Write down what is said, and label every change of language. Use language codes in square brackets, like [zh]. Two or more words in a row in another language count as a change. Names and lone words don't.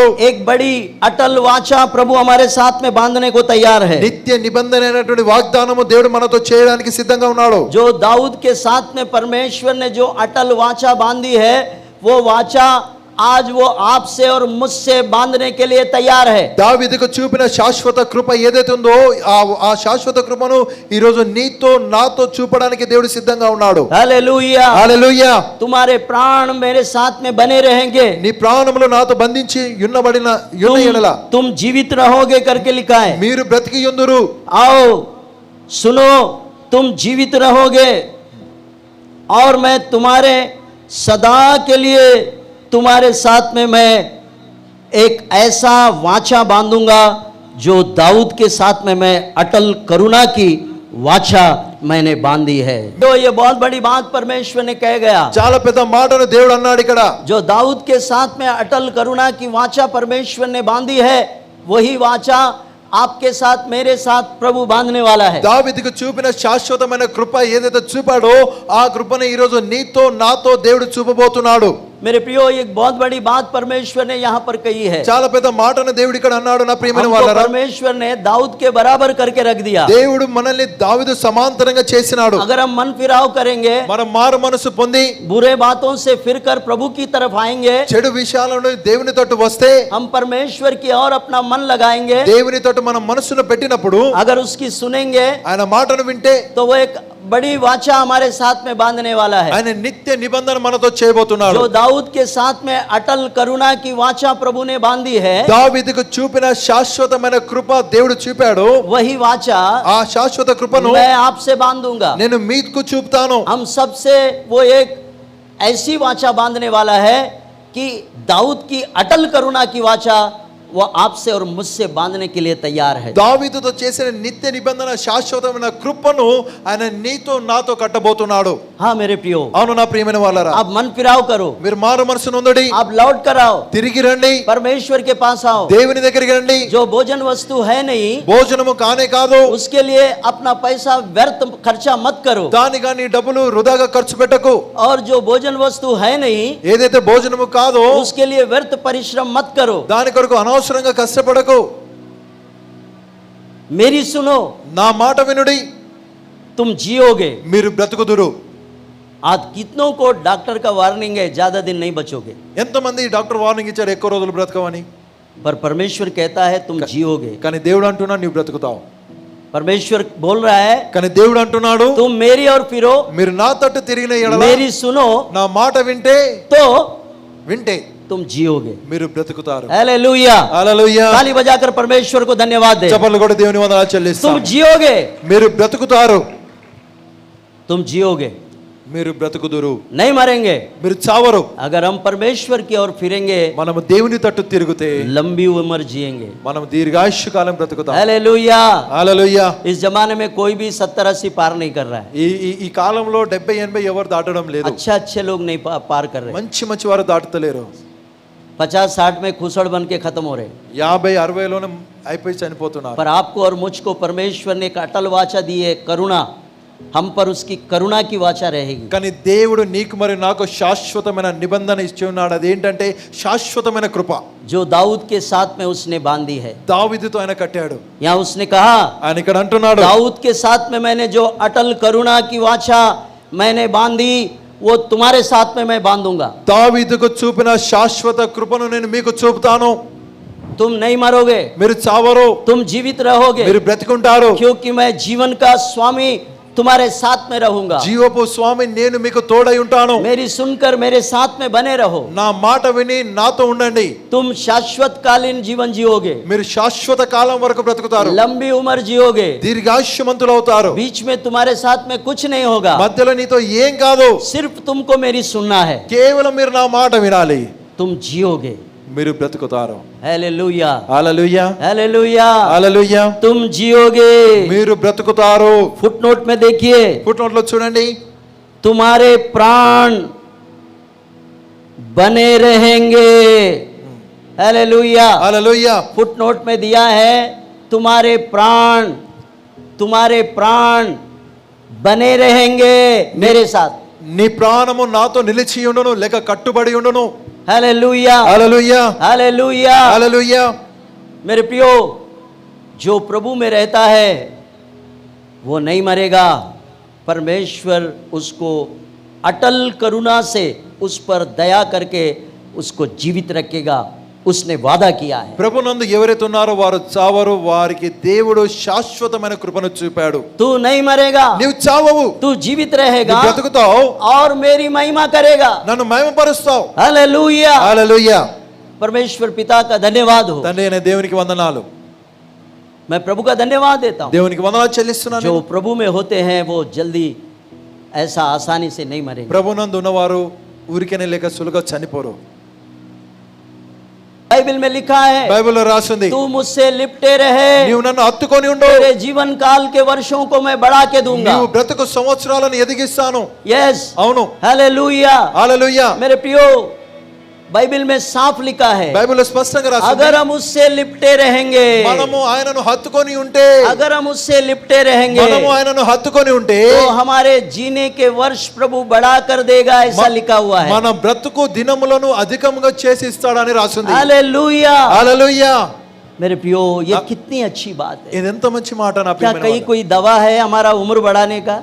[hi] एक बड़ी अटल वाचा प्रभु हमारे साथ में बांधने को तैयार है। [te] నిత్య నిబంధన అయినటువంటి వాగ్దానము దేవుడు మనతో చేయడానికి సిద్ధంగా ఉన్నాడు. [hi] जो दाऊद के साथ में परमेश्वर ने जो अटल वाचा बांधी है, वो वाचा आज वो आपसे और मुझसे बांधने के लिए तैयार है। [te] దావీదుకు చూపిన శాశ్వత కృప ఏదైతే ఉందో ఆ శాశ్వత కృపను ఈ రోజు నీతో నాతో చూపడానికి దేవుడు సిద్ధంగా ఉన్నాడు. [hi] हालेलुया। [te] హల్లెలూయా. [hi] तुम्हारे प्राण मेरे साथ में बने रहेंगे, [te] నీ ప్రాణములు నాతో బంధించి యున్న ఎడల [hi] तुम जीवित रहोगे करके लिखा है। [te] మీరు బ్రతికి యుందురు. [hi] आओ सुनो, तुम जीवित रहोगे और मैं तुम्हारे सदा के लिए तुम्हारे साथ में मैं एक ऐसा वाचा बांधूंगा जो दाऊद के साथ में मैं अटल करुणा की वाचा मैंने बांधी है। तो ये बहुत बड़ी बात परमेश्वर ने कह गया। [te] చాలా పెద్ద మాటను దేవుడు అన్నాడు ఇక్కడ. [hi] जो दाऊद के साथ में अटल करुणा की वाचा परमेश्वर ने बांधी है, वही वाचा आपके साथ मेरे साथ प्रभु बांधने वाला है। [te] దావీదుకు చూపిన శాశ్వతమైన కృప ఏదైతే చూపాడో ఆ కృపను ఈ రోజు నీతో నాతో దేవుడు చూపబోతున్నాడు. [hi] मेरे प्रियो, एक बहुत बड़ी बात परमेश्वर ने यहाँ पर कही है। [te] చాలా పెద్ద మాటను దేవుడు ఇక్కడ అన్నాడు. నా ప్రియమైన [hi] हमको [te] వాళ్ళారా, [hi] परमेश्वर ने दाऊद के बराबर करके रख दिया। [te] దేవుడు మనల్ని దావీదు సమాంతరంగా చేసినాడు. [hi] अगर हम मन फिराव करेंगे, [te] మనం మారు మనసు పొంది [hi] बुरे बातों से फिरकर प्रभु की तरफ आएंगे, [te] చెడు విషయాలను దేవుని తట్టు వస్తే, [hi] हम परमेश्वर की और अपना मन लगाएंगे, [te] దేవుని తట్టు మనం మనసును పెట్టినప్పుడు, [hi] अगर उसकी सुनेंगे, [te] ఆయన మాటను వింటే [hi] तो वो एक बड़ी वाचा हमारे साथ में बांधने वाला है। [te] ఆయన నిత్య నిబంధన మనతో చేయబోతున్నాడు. [hi] जो दाऊद के साथ में अटल करुणा की वाचा प्रभु ने बांधी है, [te] దావీదుకు చూపిన శాశ్వతమైన కృప దేవుడు చూపాడు. [hi] वही वाचा [te] ఆ శాశ్వత కృపను [hi] मैं आपसे बांधूंगा। [te] నేను మీకు చూపుతాను. [hi] हम सबसे वो एक ऐसी वाचा बांधने वाला है कि दाऊद की अटल करुणा की वाचा वो आपसे और मुझसे बांधने के लिए तैयार है। [te] దావీదుతో చేసిన నిత్య నిబంధన శాశ్వతమైన కృపను ఆయన నీతో నాతో కట్టబోతున్నాడు. [hi] हाँ मेरे प्रियो, [te] అవును నా ప్రియమైన వాళ్ళారా, [hi] आप मन फिराव करो, [te] మీరు మారు మనసు నొందడి, [hi] आप लौट कर आओ, [te] తిరిగి రండి, [hi] परमेश्वर के पास आओ। [te] దేవుని దగ్గరికి రండి. [hi] जो भोजन वस्तु है नहीं, [te] భోజనము కానే కాదు, [hi] उसके लिए अपना पैसा व्यर्थ खर्चा मत करो। [te] దానిగా నీ డబ్బులు వృధాగా ఖర్చు పెట్టకు. [hi] और जो भोजन वस्तु है नहीं, [te] ఏదైతే భోజనము కాదో [hi] उसके लिए व्यर्थ परिश्रम मत करो। [te] దాని కొరకు అనవసరంగా కష్టపడకు. [hi] मेरी सुनो, [te] నా మాట వినుడి, [hi] तुम जियोगे। [te] మీరు బ్రతుకుదురు. [hi] आज कितनों को डॉक्टर का वार्निंग है, ज्यादा दिन नहीं बचोगे, [te] ఎంతమంది [en] doctor warning [te] ఇచ్చారు ఎక్కువ రోజులు బ్రతకవని, [hi] पर परमेश्वर कहता है तुम जियोगे। [te] కానీ దేవుడు అంటున్నాడు నీవు బ్రతుకుతావు. [hi] परमेश्वर बोल रहा है [te] కానీ దేవుడు అంటున్నాడు [hi] तुम मेरी और फिरो, [te] మీరు నా తట్టు తిరిగిన ఎడల, [hi] मेरी सुनो, [te] నా మాట వింటే [hi] तो तुम जियोगे। [te] మీరు బ్రతుకుతారు. [hi] हालेलुया। [te] హల్లెలూయా. [hi] ताली बजाकर परमेश्वर को धन्यवाद दे। [te] చప్పట్లు కొట్టి దేవుని వందనాలు [hi] तुम [te] చెల్లిస్తాం. [hi] जियोगे, [te] మీరు బ్రతుకుతారు, [hi] तुम जियोगे, [te] మీరు బ్రతుకుదురు, [hi] नहीं मरेंगे। [te] మీరు చావరు. [hi] अगर हम परमेश्वर की ओर फिरेंगे, [te] మనము దేవుని తట్టు తిరిగితే [hi] लंबी उम्र जिएंगे। [te] మనం దీర్ఘాయుష్య కాలం బ్రతుకుతాం. [hi] हालेलुया। [te] హల్లెలూయా. [hi] इस जमाने में कोई भी 70-80 पार नहीं कर रहा है। [te] ఈ కాలంలో 70-80 ఎవరు దాటడం లేదు. [hi] अच्छे लोग नहीं पार कर रहे। [te] మంచి మంచి వారు దాటుతలేరు. [hi] 50-60 में खुसड़ बन के खत्म हो रहे। [te] 50-60లోనే అయిపోయి చనిపోతున్నారు. [hi] पर आपको और मुझको परमेश्वर ने एक अटल वाचा दी है, करुणा। हम पर उसकी करुणा की वाचा रहेगी। [te] కానీ దేవుడు నీకు మరి నాకు శాశ్వతమైన నిబంధన ఇచ్చి ఉన్నాడు. అదేంటంటే శాశ్వతమైన కృప. [hi] जो दाऊद के साथ में उसने बांधी है। [te] దావీదుతో ఆయన కట్టాడు. [hi] यहाँ उसने कहा, [te] ఆయన ఇక్కడ అంటున్నాడు, [hi] दाऊद के साथ में मैंने जो अटल करुणा की वाचा मैंने बांधी, वो तुम्हारे साथ में मैं बांधूंगा। [te] దావీదుకు చూపిన శాశ్వత కృపను నేను మీకు చూపుతాను. [hi] तुम नहीं मरोगे, [te] మీరు చావరు, [hi] तुम जीवित रहोगे, [te] మీరు బ్రతికుంటారు. [hi] क्योंकि मैं जीवन का स्वामी तुम्हारे साथ में रहूंगा। [te] జీవపు స్వామి నేను మీకు తోడై ఉంటాను. [hi] मेरी सुनकर मेरे साथ में बने रहो। [te] నా మాట విని నాతో ఉండండి. [hi] तुम शाश्वत कालीन जीवन जियोगे, [te] మీరు శాశ్వత కాలం వరకు బ్రతుకుతారు. [hi] लंबी उम्र जियोगे, [te] దీర్ఘాయుష్యమంతులు అవుతారు. [hi] बीच में तुम्हारे साथ में कुछ नहीं होगा, [te] మధ్యలో నీతో ఏం కాదు, [hi] सिर्फ तुमको मेरी सुनना है, [te] కేవలం మీరు నా మాట వినాలి. [hi] तुम जियोगे। [te] మీరు బ్రతుకుతారు. [hi] हालेलुया, [te] హల్లెలూయా, [hi] हालेलुया, [te] హల్లెలూయా. [hi] तुम जियोगे। [te] మీరు బ్రతుకుతారు. [hi] फुटनोट में देखिए, [te] ఫుట్నోట్ లో చూడండి, [hi] तुम्हारे प्राण बने रहेंगे। हालेलुया। [te] హల్లెలూయా. [hi] फुटनोट में दिया है तुम्हारे प्राण बने रहेंगे मेरे साथ। [te] నీ ప్రాణము నాతో నిలిచి ఉండును లేక కట్టుబడి ఉండును. [hi] हालेलुया, [te] హల్లెలూయా, [hi] हालेलुया। [te] హల్లెలూయా. [hi] मेरे प्रियो, जो प्रभु में रहता है वो नहीं मरेगा। परमेश्वर उसको अटल करुणा से उस पर दया करके उसको जीवित रखेगा, उसने वादा किया है। [te] ప్రభునందు ఎవరైతే ఉన్నారో వారు చావరు, వారికి దేవుడు శాశ్వతమైన కృపను చూపాడు. [hi] तू नहीं मरेगा, [te] నీవు చావవు, [hi] तू जीवित रहेगा [te] నువ్వు బ్రతుకుతావు, [hi] और मेरी महिमा करेगा। [te] నన్ను మహిమపరుస్తావు. [hi] हालेलुया। [te] హల్లెలూయా. [hi] परमेश्वर पिता का धन्यवाद हो। [te] తండ్రి అయిన దేవునికి వందనాలు. [hi] मैं प्रभु का धन्यवाद देता हूँ। [te] దేవునికి వందనాలు చెల్లిస్తున్నాను. [hi] जो प्रभु में होते हैं वो जल्दी ऐसा आसानी से नहीं मरेंगे। [te] ప్రభునందు ఉన్నవారు ఊరికనే లేక సులుగా చనిపోరు. [hi] बाइबल में लिखा है, [te] బైబిల్లో రాసింది, [hi] तू मुझसे लिपटे रहे, [te] నీవు నన్ను హత్తుకొని ఉండు, [hi] तेरे जीवन काल के वर्षों को मैं बढ़ा के दूंगा। [te] నీవు బ్రతుకు సంవత్సరాలను ఎదిగిస్తాను. [hi] यस, [te] అవును, [hi] हालेलुया। [te] హల్లెలూయా. [hi] मेरे प्रियो, बाइबल में साफ लिखा है, [te] బైబిల్లో స్పష్టంగా రాసింది, [hi] अगर हम उससे लिपटे रहेंगे, [te] మనము ఆయనను హత్తుకొని ఉంటే, [hi] अगर हम उससे लिपटे रहेंगे [te] మనము ఆయనను హత్తుకొని ఉంటే [hi] तो हमारे जीने के वर्ष प्रभु बढ़ा कर देगा, ऐसा लिखा हुआ है। [te] మన బ్రతుకు దినములను అధికంగా చేసి ఇస్తాడని రాసింది. [hi] हालेलुया। [te] హల్లెలూయా. [hi] मेरे प्रियो, ये कितनी अच्छी बात है। [te] ఇది ఎంత మంచి మాట నా [hi] क्या [te] ప్రియమైన [hi] कहीं [te] వాళ్ళ. [hi] कोई दवा है हमारा उम्र बढ़ाने का?